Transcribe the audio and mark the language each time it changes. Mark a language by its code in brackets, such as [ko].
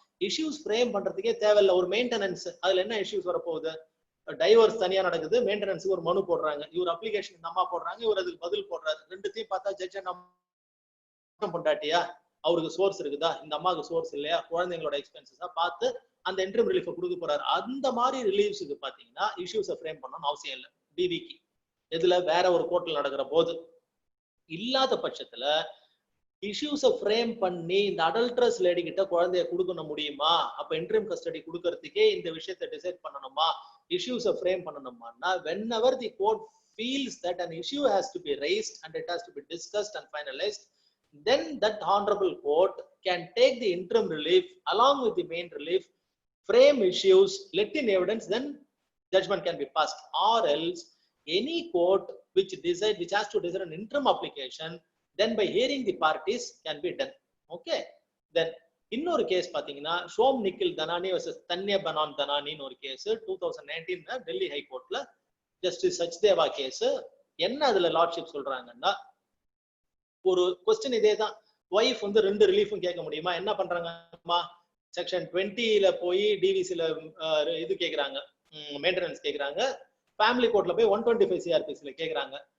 [ta] Issues frame பண்றதுக்கே தேவையில்ல. ஒரு மெயின்டெனன்ஸ், அதுல என்ன இஷ்யூஸ் வரப்போகுது, டைவர்ஸ் தனியா நடக்குது, மெயின்டெனன்ஸுக்கு ஒரு மனு போடுறாங்க, இவர் அப்ளிகேஷன் இந்த அம்மா போடுறாங்க, இவர் அதுக்கு பதில் போடுறாரு. ரெண்டுத்தையும் பார்த்தா ஜட்ஜ் என்ன பொண்டாட்டியா, அவருக்கு சோர்ஸ் இருக்குதா, இந்த அம்மாவுக்கு சோர்ஸ் இல்லையா, குழந்தைங்களோட எக்ஸ்பென்சஸா பார்த்து அந்த இன்டர்ம் ரிலீஃப் கொடுக்க போறாரு. அந்த மாதிரி ரிலீஃப்ஸுக்கு பாத்தீங்கன்னா இஷ்யூஸை ஃப்ரேம் பண்ணணும்னு அவசியம் இல்லை டிவிக்கு. இதுல வேற ஒரு கோர்ட்ல நடக்கிற போது இல்லாத பட்சத்துல இஷ்யூஸை ஃப்ரேம் பண்ணி இந்த அடல்ட்ரஸ் லேடி கிட்ட குழந்தைய கொடுக்கணும் முடியுமா, அப்ப இன்டர்ம் கஸ்டடி கொடுக்கறதுக்கே இந்த விஷயத்தை டிசைட் பண்ணணுமா, இஷ்யூஸை frame பண்ணணுமான்னா [en] whenever the court feels that an issue has to be raised and it has to be discussed and finalized, then that honorable court can take the interim relief along with the main relief, frame issues, let in evidence, then judgment can be passed. Or else any court which has to decide an interim application, then by hearing the parties can be done. [ta] Okay, then இன்னொரு case பாத்தீங்கன்னா Shome Nikhil Dhanani versus Dhanya பனான் தனானின்னு ஒரு case 2019 Delhi ஹைகோர்ட்ல justice Sachdeva case. என்ன அதுல lordship சொல்றாங்கன்னா, ஒரு question இதே தான், wife வந்து 2 ரிலீஃபும் கேட்க முடியுமா, என்ன பண்றாங்கம்மா, செக்ஷன் 20ல போய் டிவிசில இது கேக்குறாங்க, மெயின்டெனன்ஸ் கேக்குறாங்க, ஃபேமிலி கோர்ட்ல போய் 125 சிஆர்பிசில கேக்குறாங்க.